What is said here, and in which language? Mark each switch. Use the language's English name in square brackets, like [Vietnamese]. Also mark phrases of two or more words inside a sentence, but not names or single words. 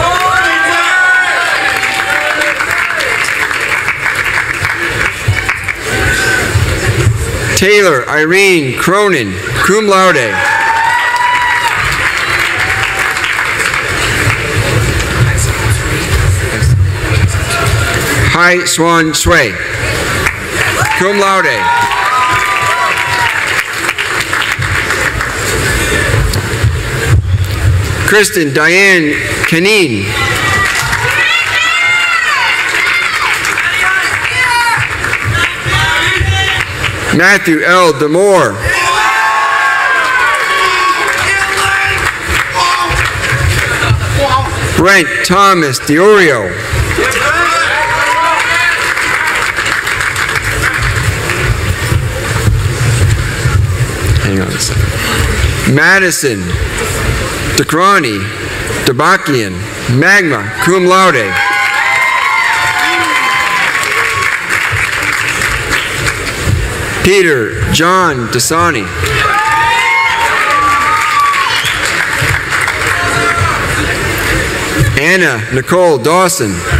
[English] Taylor Irene Cronin, [Latin] cum laude. [English] Hai Swan Sui, [Latin] cum laude. [English] Kristen Diane Canine. Matthew L. Demore. Brent Thomas Diorio. Hang on a second. Madison Decrani Debakian, [Latin] magna cum laude. [English] Peter John Dasani. Anna Nicole Dawson.